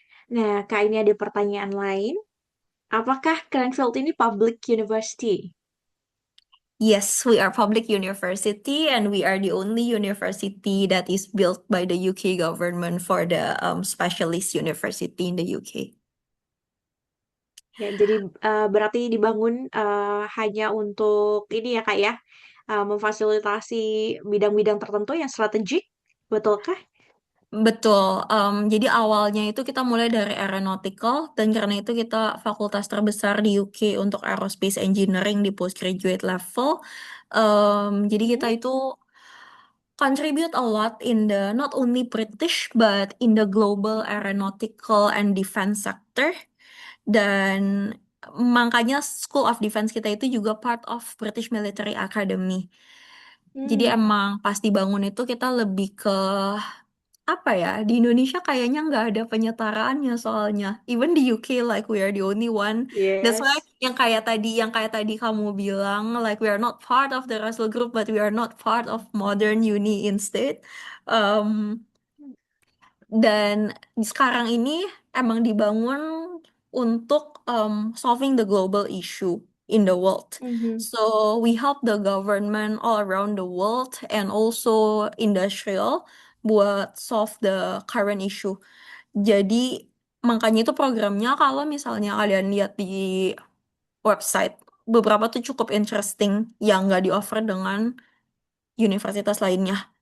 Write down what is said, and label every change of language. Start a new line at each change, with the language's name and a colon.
Indonesian: Nah, Kak ini ada pertanyaan lain. Apakah Cranfield ini public university?
English: Yes, we are public university and we are the only university that is built by the UK government for the specialist university in the UK.
Indonesian: Ya, jadi berarti dibangun hanya untuk ini ya Kak ya, memfasilitasi bidang-bidang tertentu yang strategik, betulkah? Betul. Jadi awalnya itu kita mulai dari aeronautical dan karena itu kita fakultas terbesar di UK untuk aerospace engineering di postgraduate level. Jadi kita Mhm.
English: itu contribute a lot in the not only British but in the global aeronautical and defense sector.
Indonesian: Dan makanya School of Defense kita itu juga
English: part of British Military Academy.
Indonesian: Jadi Hmm, emang pas dibangun itu kita lebih ke apa ya, di Indonesia kayaknya nggak ada penyetaraannya soalnya.
English: Even di UK like we are the only one. That's why yes.
Indonesian: yang kayak tadi kamu bilang
English: like we are not part of the Russell Group but we are not part of modern uni instead. Um,
Indonesian: dan sekarang ini emang dibangun untuk
English: solving the global issue in the world. Mhm. So we help the government all around the world and also industrial buat solve the current issue.
Indonesian: Jadi makanya itu programnya kalau misalnya kalian lihat di website, beberapa tuh cukup interesting yang nggak di-offer dengan universitas lainnya.